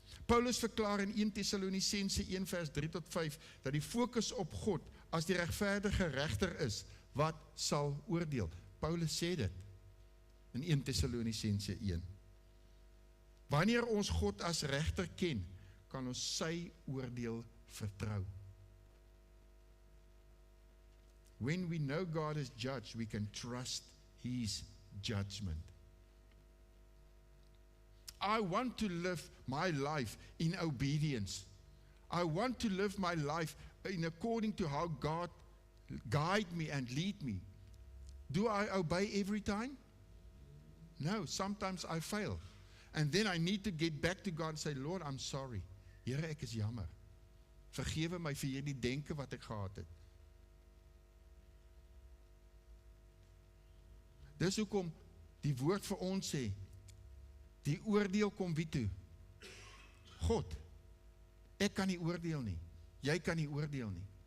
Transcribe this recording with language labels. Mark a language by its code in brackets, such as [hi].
[af] Paulus verklaar in 1 Tessalonisense 1 vers 3 tot 5, dat die fokus op God as die regverdige regter is, wat sal oordeel. Paulus sê dit in 1 Tessalonisense 1. Wanneer ons God as regter ken, kan ons sy oordeel vertrou. [en] When we know God as judge, we can trust His judgment. I want to live my life in obedience. I want to live my life in according to how God guide me and lead me. Do I obey every time? No, sometimes I fail. And then I need to get back to God and say, Lord, I'm sorry. [af] Here, ek is jammer. Vergewe my vir hierdie denke wat ek gehad het. Dis hoekom die woord vir ons sê, die oordeel kom wie toe? God. Ek kan nie oordeel nie. Jy kan nie oordeel nie.